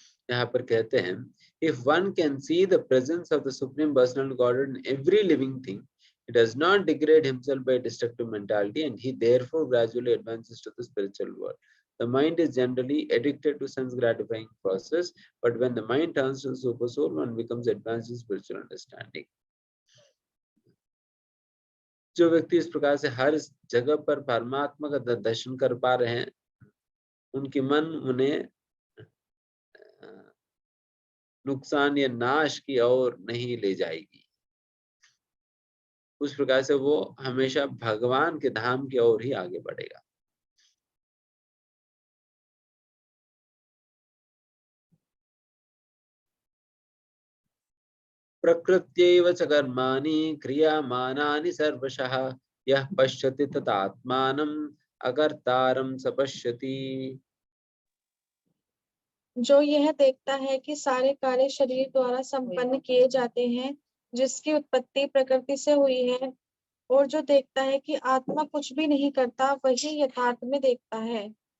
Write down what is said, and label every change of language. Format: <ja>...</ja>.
<hi>यहाँ पर कहते हैं,</hi> <en>if one can see the presence of the Supreme Personal Godhead in every living thing, he does not degrade himself by destructive mentality, and he therefore gradually advances to the spiritual world. The mind is generally addicted to sense gratifying process, but when the mind turns to the super soul, one becomes advanced in spiritual understanding.</en> <hi>जो व्यक्ति इस प्रकार से हर जगह पर परमात्मा का दर्शन कर पा रहे हैं, उनकी मन उन्हें नुकसान या नाश की ओर नहीं ले जाएगी। उस प्रकार से वो हमेशा भगवान के धाम की ओर ही आगे बढ़ेगा।</hi> <sa>प्रकृत्यैव च कर्माणि क्रियमाणानि सर्वशः यः पश्यति तदात्मानम् अकर्तारं स पश्यति।</sa> <hi>जो यह देखता है कि सारे कार्य शरीर द्वारा संपन्न किए जाते हैं, जिसकी उत्पत्ति प्रकृति से हुई है, और जो देखता है कि आत्मा कुछ भी नहीं करता, वही यथार्थ में देखता है।</hi>